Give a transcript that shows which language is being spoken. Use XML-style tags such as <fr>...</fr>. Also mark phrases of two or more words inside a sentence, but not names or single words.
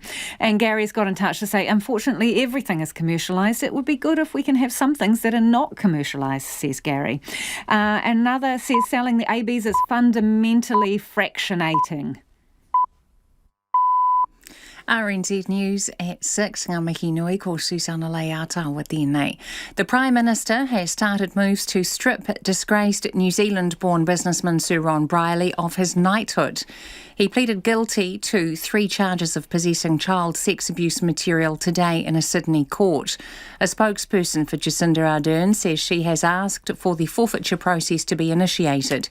<en>And Gary's got in touch to say, unfortunately, everything is commercialised. It would be good if we can have some things that are not commercialised, says Gary. Another says, selling the ABs is fundamentally fractionating. RNZ News at 6.</en> <mi>Ngā mihi nui ko Susana Leata with tēnei.</mi> <en>The Prime Minister has started moves to strip disgraced New Zealand-born businessman Sir Ron Brierley of his knighthood. He pleaded guilty to 3 charges of possessing child sex abuse material today in a Sydney court. A spokesperson for Jacinda Ardern says she has asked for the forfeiture process to be initiated.</en>